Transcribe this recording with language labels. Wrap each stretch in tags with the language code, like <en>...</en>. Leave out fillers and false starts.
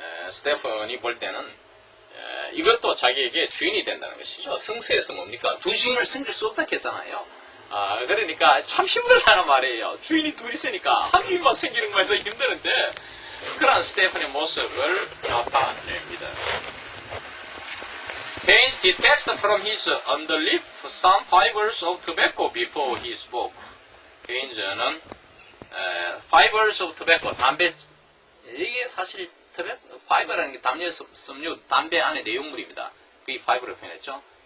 <ko>스테펀이 볼 때는 이것도 자기에게 주인이 된다는 것이죠. 성서에서 뭡니까? 두 주인을 섬길 수 없다 했잖아요. 그러니까 참 힘들다는 말이에요. 주인이 둘이 있으니까 한 주인만 섬기는 것만 더 힘드는데 그런 스테펀의 모습을 나타냅니다.</ko> <en>Haynes detached from his underlip some fibers of tobacco before he spoke.</en> <ko>헤인즈는</ko> <en>fibers of tobacco,</en> <ko>담배, 이게 사실 파이버라는 게 담요, 섬유, 담배 안의 내용물입니다. 그게 파이버를 표현했죠.</ko>